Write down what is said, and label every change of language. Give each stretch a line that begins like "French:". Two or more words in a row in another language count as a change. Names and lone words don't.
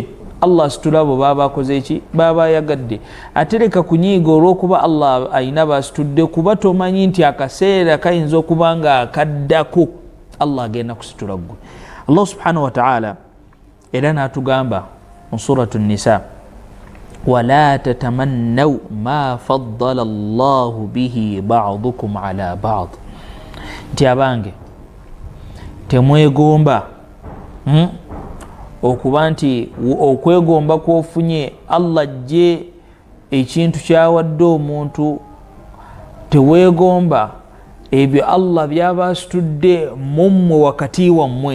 Ganda: Allah asitula abo baba akoze eki baba ayagadde, atereka kunyiiga olw'okuba Allah ayina basitudde, kuba tomanyi nti akaseera kayinza okuba nga akaddako Allah agenda kusitula ggwe.
Arabic: الله سبحانه وتعالى
Ganda: era n'atugamba mu suratu Nisa
Arabic: ولا تتمنوا ما فضل الله به بعضكم على بعض,
Ganda: nti abange temwegomba okuba nti okwegomba kwofunye Allah ajje ekintu kyawadde omuntu, teweegomba ebyo Allah byabasitudde mummwe wakati wammwe.